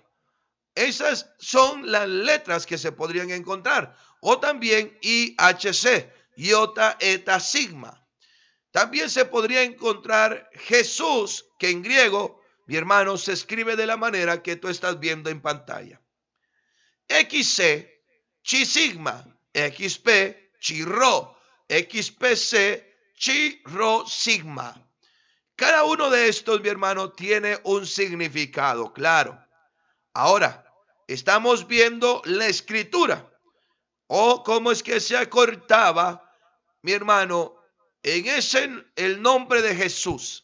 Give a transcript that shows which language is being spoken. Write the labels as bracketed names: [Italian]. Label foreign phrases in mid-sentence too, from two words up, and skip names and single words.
[Spanish] Esas son las letras que se podrían encontrar. O también IHC, iota, eta, sigma. También se podría encontrar Jesús, que en griego, mi hermano, se escribe de la manera que tú estás viendo en pantalla. XC, chi sigma, XP, chi rho, XPC, chi rho sigma. Cada uno de estos, mi hermano, tiene un significado, claro. Ahora, estamos viendo la escritura o cómo es que se acortaba, mi hermano, el nombre de Jesús.